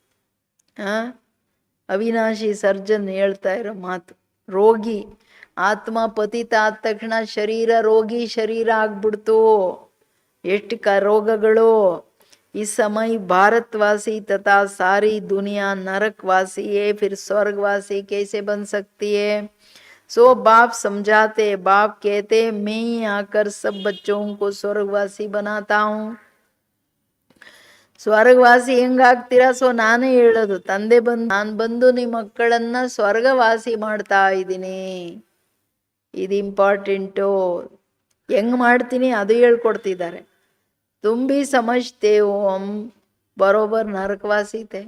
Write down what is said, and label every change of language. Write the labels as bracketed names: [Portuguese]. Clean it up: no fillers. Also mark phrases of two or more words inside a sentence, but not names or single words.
[Kannada] ಅವಿನಾಶಿ ಸರ್ಜನ್ ಹೇಳ್ತಾ ಇರೋ ಮಾತು. ರೋಗಿ ಆತ್ಮ ಪತಿತ ಆದ ತಕ್ಷಣ ಶರೀರ ರೋಗಿ ಶರೀರ ಆಗ್ಬಿಡ್ತು. ಎಷ್ಟು ರೋಗಗಳು. ಈ ಸಮಯ [Hindi] भारतवासी तथा सारी दुनिया नरकवासी है. फिर स्वर्गवासी कैसे बन सकती है. सो बाप समझाते, बाप कहते मैं ही आकर सब बच्चों को स्वर्गवासी बनाता हूँ. [Kannada] ಸ್ವರ್ಗವಾಸಿ ಹೆಂಗಾಗ್ತೀರಾ? ಸೊ ನಾನೇ ಹೇಳೋದು, ತಂದೆ ನಾನು ಬಂದು ನಿಮ್ಮ ಮಕ್ಕಳನ್ನ ಸ್ವರ್ಗವಾಸಿ ಮಾಡ್ತಾ ಇದ್ದೀನಿ. ಇದು ಇಂಪಾರ್ಟೆಂಟು. ಹೆಂಗ್ ಮಾಡ್ತೀನಿ ಅದು ಹೇಳ್ಕೊಡ್ತಿದ್ದಾರೆ. [Hindi] तुमभी समझते हम बराबर नरकवासी थे.